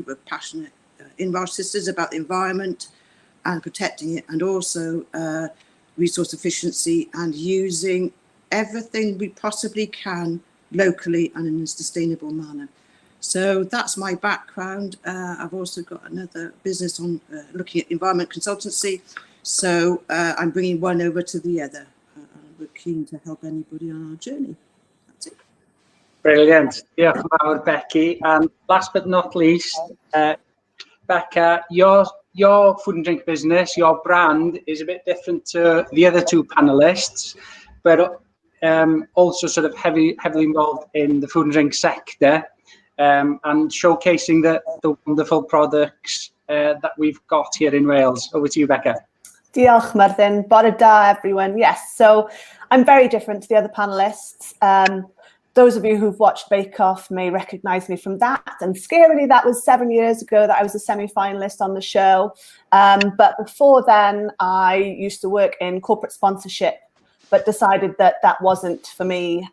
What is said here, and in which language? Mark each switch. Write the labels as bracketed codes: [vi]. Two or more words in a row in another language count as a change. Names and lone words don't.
[en] We're passionate in Welsh Sisters about the environment and protecting it, and also resource efficiency and using everything we possibly can locally and in a sustainable manner. So that's my background. I've also got another business on looking at environment consultancy. So I'm bringing one over to the other. We're keen to help anybody on our journey. That's it. Brilliant. [cy] Diolch yn fawr, Becky. [en] And last but not least, Beca, your food and drink business, your brand is a bit different to the other two panelists, but also sort of heavily involved in the food and drink sector, and showcasing the wonderful products that we've got here in Wales. Over to you, Beca. [cy] Diolch, Myrddin. Bore da, [en] everyone. Yes, so I'm very different to the other panelists. Those of you who've watched Bake Off may recognise me from that. And scarily, that was 7 years ago that I was a semi-finalist on the show. But before then, I used to work in corporate sponsorship, but decided that that wasn't for me.